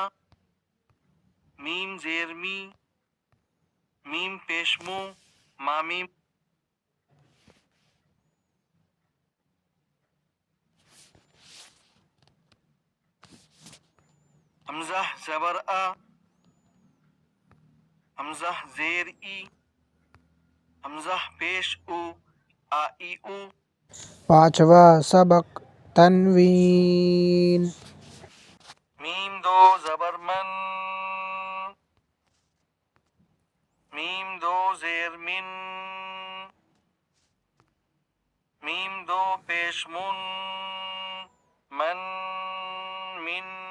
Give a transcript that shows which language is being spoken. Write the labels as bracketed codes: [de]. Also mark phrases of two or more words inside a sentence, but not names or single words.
[ur] میم زیر می میم پیش مو مامیم همزه زبر همزه زیر ای همزه پیش او ای او پانچواں سبق تنوین میم دو زبر میم دو زیر میم دو پیش من من